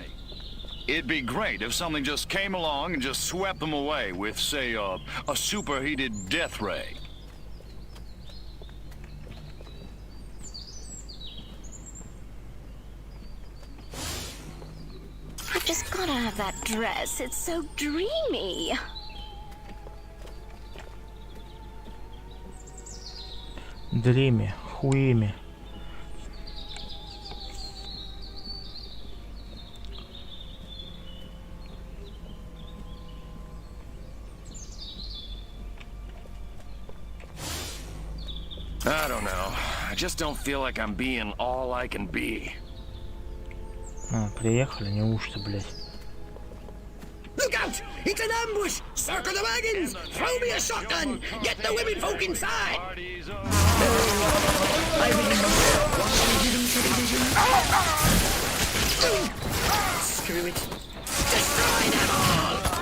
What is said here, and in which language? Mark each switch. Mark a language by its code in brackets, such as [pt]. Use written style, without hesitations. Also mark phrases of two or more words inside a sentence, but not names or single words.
[en] It'd be great if something just came along and just swept them away with, say, a superheated death ray. I've just gotta have that dress. It's so dreamy. [ru] Дреме, хуеме. [en] I don't know. I just don't feel like I'm being all I can be. [ru] Приехали, неужто, блядь? [en] Look out! It's an ambush! Circle the wagons! Throw me a shotgun! Get the women folk inside! I remember watching television. Screw it. Destroy them all!